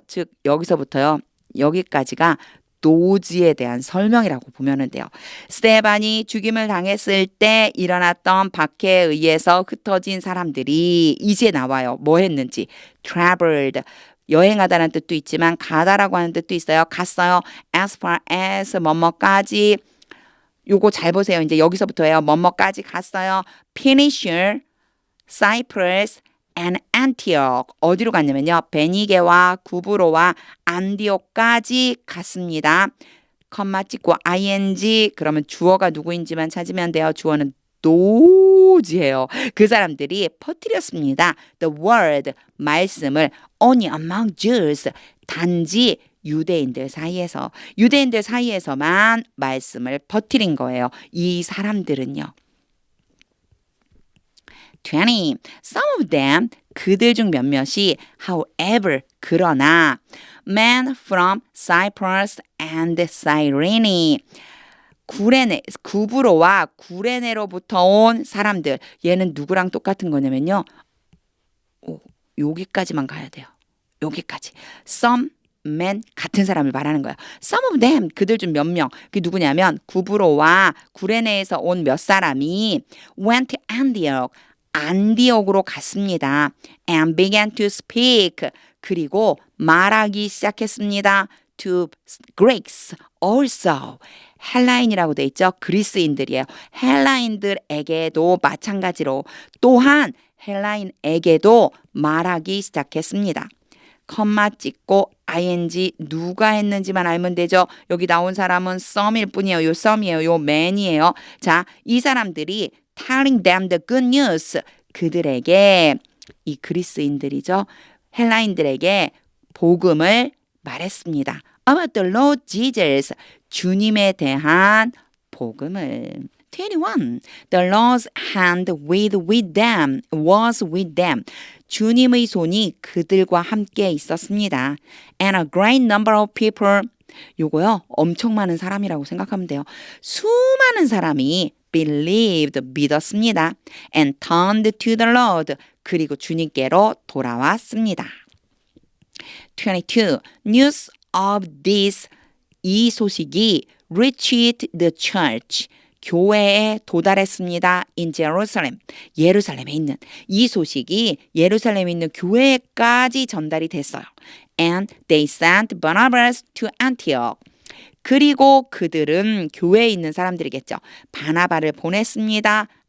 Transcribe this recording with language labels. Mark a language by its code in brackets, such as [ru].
[ko] 즉 여기서부터요. 여기까지가 노지에 대한 설명이라고 보면 돼요. 스테반이 죽임을 당했을 때 일어났던 박해에 의해서 흩어진 사람들이 이제 나와요. 뭐 했는지. traveled. 여행하다라는 뜻도 있지만 가다라고 하는 뜻도 있어요. 갔어요. as far as 뭐뭐까지. 요거 잘 보세요. 이제 여기서부터예요. 뭐뭐까지 갔어요. Phoenicia, Cyprus, and Antioch. 어디로 갔냐면요. 베니게와 구브로와 안디옥까지 갔습니다. 컴마 찍고 ing 그러면 주어가 누구인지만 찾으면 돼요. 주어는 노지예요. 그 사람들이 퍼뜨렸습니다. [en] The word, [ko] 말씀을 [en] only among Jews, [ko] 단지 유대인들 사이에서만 말씀을 퍼뜨린 거예요. 이 사람들은요. 20. [en] Some of them, [ko] 그들 중 몇몇이, [en] however, [ko] 그러나, [en] men from Cyprus and Cyrene, [ko] 구브로와 구레네로부터 온 사람들. 얘는 누구랑 똑같은 거냐면요. 여기까지만 가야 돼요. 여기까지. Some men 같은 사람을 말하는 거예요. [en] Some of them [ko] 그들 중 몇 명. 그게 누구냐면 구브로와 구레네에서 온 몇 사람이 [en] went to Antioch. [ko] 안디옥으로 갔습니다. [en] And began to speak. [ko] 그리고 말하기 시작했습니다. [en] To Greeks also. [ko] 헬라인이라고 돼 있죠. 그리스인들이에요. 헬라인들에게도 마찬가지로 또한 헬라인에게도 말하기 시작했습니다. 컴마 찍고 ing 누가 했는지만 알면 되죠. 여기 나온 사람은 some일 뿐이에요. 요 some이에요. 요 man이에요. 자, 이 사람들이 [en] telling them the good news. [ko] 그들에게 이 그리스인들이죠. 헬라인들에게 복음을 말했습니다. [en] About the Lord Jesus. [ko] 주님에 대한 복음을. [en] 21. The Lord's hand was with them. [ko] 주님의 손이 그들과 함께 있었습니다. [en] And a great number of people [ko] 요거요. 엄청 많은 사람이라고 생각하면 돼요. 수많은 사람이 believed, 믿었습니다. [en] and turned to the Lord, [ko] 그리고 주님께로 돌아왔습니다. [en] 22. News of this, [ko] 이 소식이 [en] reached the church, [ko] 교회에 도달했습니다. [en] in Jerusalem, [ko] 예루살렘에 있는 이 소식이 예루살렘에 있는 교회까지 전달이 됐어요. [en] And they sent Barnabas to Antioch. [ko] 그리고 그들은 교회에 있는 사람들이겠죠. 바나바를 보냈습니다.